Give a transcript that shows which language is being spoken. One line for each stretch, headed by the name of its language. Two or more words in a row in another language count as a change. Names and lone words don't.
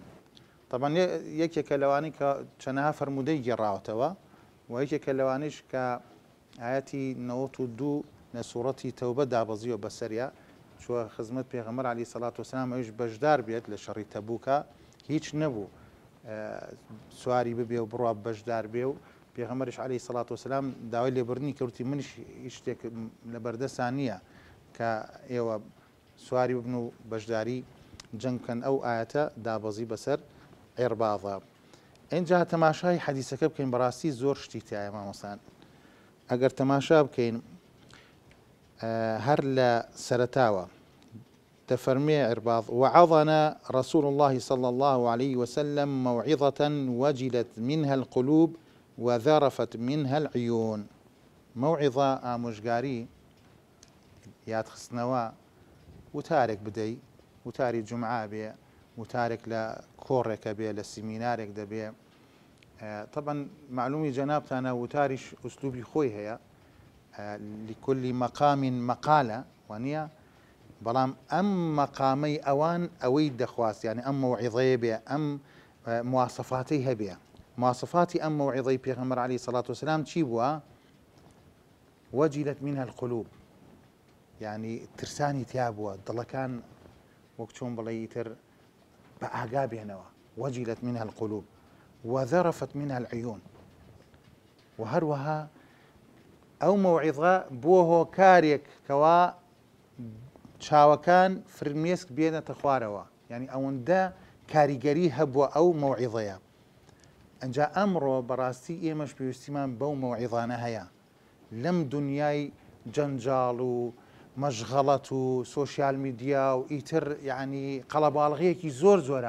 Central Kurdish: طبعاً یەکێکە لەوانەی کە چەندەها فەرموودەی گێڕاوەتەوە و یەکێکە لەوانەیش کە ئاەتی 92 لە سوورەتی تەوبە دابەزیوە بەسەریا چووە خزمەت پێغەمبەر
Arabic: عەلەیهی سەڵات وەسەلام
Central Kurdish: ئەویش بەشدار بێت لە شەڕی تەبووکە، هیچ نەبوو سواری ببێ و بڕوا بەشدار بێ و پێغەمبەریش
Arabic: عەلەیهی سەڵات وەسەلام
Central Kurdish: داوای لێبوردنی کەوتی منیش شتێک لە بەردەستان نییە کە ئێوە سواری ببن و بەشداری جەنگ بکەن. ئەو ئاەتە دابەزی بەسەر عێرباضە. اینجا تەماشای حەدیسەکە بکەین، بەڕاستی زۆر شتی تایە مامۆستان. ئەگەر تەماشا بکەین هەر لە سەرەتاوە
Arabic: تفرمي عرباض وعظنا رسول الله صلى الله عليه وسلم موعظة وجلت منها القلوب وذرفت منها العيون.
Central Kurdish: موعظة آموشگاری یادخستنەوە وتارێک بدەی، وتاری جمعە بێ، وتارێک لە کۆڕێکە بێ، لە سیمینارێک دەبێ. طبعا معلومی جەنابتانە وتاریش ئوسلوبی خۆی هەیە،
Arabic: لكل مقام مقالة
Central Kurdish: وانە، بەڵام ئەم مەقامەی ئەوان ئەوەی دەخواست، یعنی ئەم مەوعیظەیە بێ، ئەم مواسفاتی هەبێ. مواسفاتی ئەم مەوعیظەی پێغەمبەر
Arabic: عەلەیهی سەڵات وەسەلام
Central Kurdish: چی بووە؟
Arabic: وەجیلت منها القلوب،
Central Kurdish: یعنی ترسانی تیا بووە، دڵەکان وەک چۆن بڵێ ئیتر بە ئاگا بێنەوە.
Arabic: وەجیلت منها القلوب وذرفت منها العيون.
Central Kurdish: و هەروەها ئەو مەوعیظە بووە هۆکارێک کەوا چاوەکان فرمێسک بێنێتە خوارەوە، یعنی ئەوەندە کاریگەری هەبووە ئەو مەوعیظەیە. ئەنجا ئەمڕۆ بەڕاستی ئێمەش پێویستیمان بەو مەوعیظانە هەیە لەم دنیای جەنجاڵ و مەشغەڵەت و
English: social media
Central Kurdish: و ئیتر، یعنی قەڵەباڵغەیەکی زۆر زۆرە.